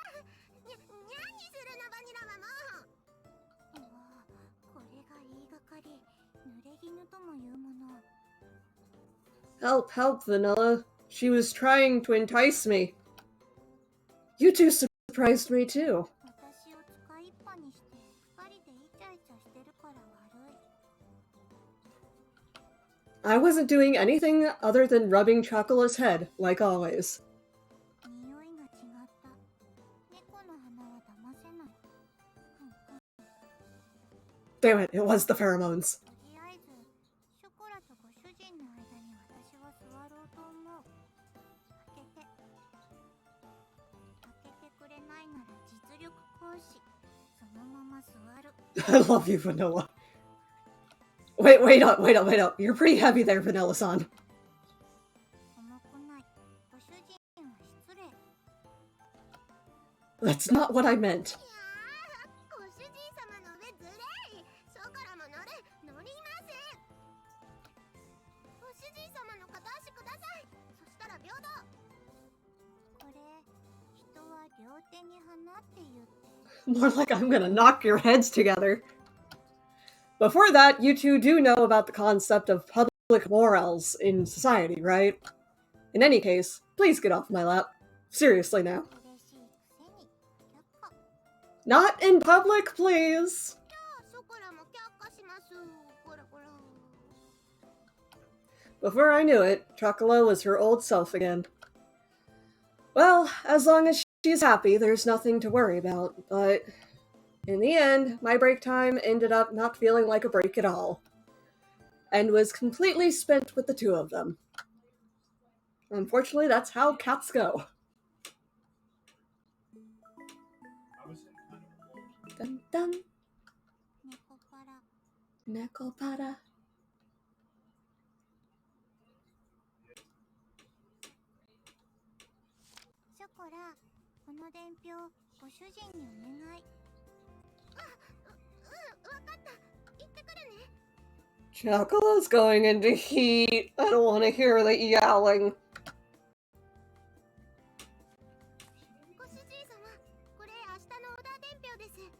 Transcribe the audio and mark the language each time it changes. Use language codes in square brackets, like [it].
[ja] にゃんにするのバニラはもう。これが言いがかり、濡れ衣ともいうもの。 [en] Help, help, Vanilla. She was trying to entice me. You two surprised me too. [ja] 私を使いっぱにして二人でイチャイチャしてるから悪い。 [en] I wasn't doing anything other than rubbing Chocola's head, like always. [ja] 匂いが違った。猫の鼻は騙せない。 [en] Damn it, it was the pheromones. [ja] とりあえずショコラとご主人の間に私は座ろうと思う。開けてくれないなら実力行使。そのまま座る。 [en] I love you, Vanilla. Wait up. You're pretty heavy there, Vanilla-san. [ja] 重くない。ご主人は失礼。 [en] That's not what I meant. [ja] いやー、ご主人様の上ずれい。ショコラも乗ります。ご主人様の片足ください。そしたら平等。これ、人は両手に花って言って。 [en] More like I'm gonna knock your heads together. Before that, you two do know about the concept of public morals in society, right? In any case, please get off my lap. Seriously now. [ja] 嬉しいくせに却下。 [en] Not in public, please! [ja] じゃあショコラも却下します。こらこら。 [en] Before I knew it, Chocola was her old self again. Well, as long as she's happy, there's nothing to worry about, but in the end, my break time ended up not feeling like a break at all, and was completely spent with the two of them. Unfortunately, that's how cats go. Dun dun. [ja] 猫パラ。 [en] Nekopara. [ja] ショコラ、この伝票ご主人にお願い。わかった。行ってくるね。 [en] Chocola's going into heat. I don't want to hear the yelling. [ja] ご主人様、これ明日のオーダー伝票です。